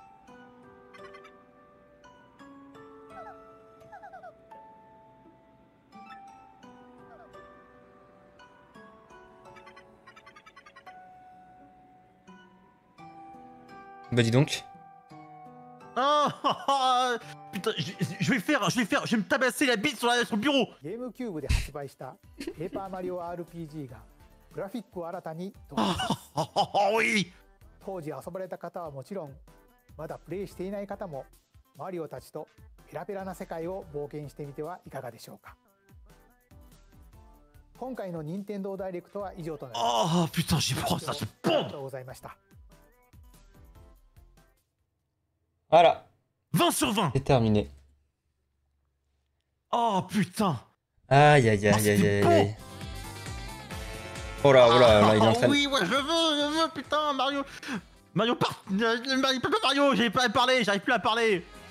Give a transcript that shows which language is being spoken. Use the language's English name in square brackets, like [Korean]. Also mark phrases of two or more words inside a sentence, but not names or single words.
[French] Bah dis donc. Oh, putain, je vais me tabasser la bite sur le bureau. [Japanese] ゲームキューブで発売したペーパーマリオ RPG がグラフィックを新たに登場します。 [French] Oh oui. [Japanese] 当時遊ばれた方はもちろん、まだプレイしていない方もマリオたちとペラペラな世界を冒険してみてはいかがでしょうか。今回の任天堂ダイレクトは以上となります。 [French] Oh putain, j'ai pris ça se [Japanese] ありが [French] pond. [Japanese] とうございました。 [French] Voilà, 20 sur 20. c'est terminé. Oh putain. Aïe aïe aïe aïe aïe aïe. Oh là, là, il est en train de... Oui, ouais, je veux, putain, Mario. Mario Mario, j'arrive pas à parler, j'arrive plus à parler.